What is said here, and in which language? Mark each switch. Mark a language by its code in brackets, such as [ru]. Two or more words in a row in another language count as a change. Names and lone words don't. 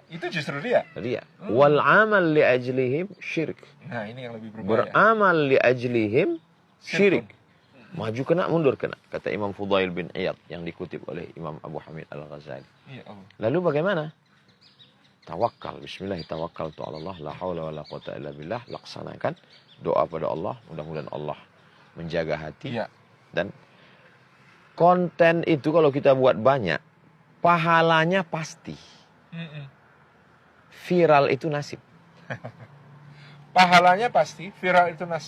[id] itu justru riak. Riak. [ar] والعمل لأجلهم شرك. [id] Nah, ini yang lebih berbahaya. Beramal [ar] لأجلهم [id] syirik. Maju kena, mundur kena. Kata Imam Fudail bin Iyad yang dikutip oleh Imam Abu Hamid Al-Ghazali. [ar] يا الله. [id] Lalu bagaimana? Tawakal. [ar] بسم الله، توكلت على الله. لا حول ولا قوة إلا بالله. [id] Laksanakan doa pada Allah. Mudah-mudahan Allah menjaga hati. Iya. Dan konten itu kalau kita buat banyak, pahalanya pasti. Viral itu nasib. Pahalanya pasti, viral itu nasib.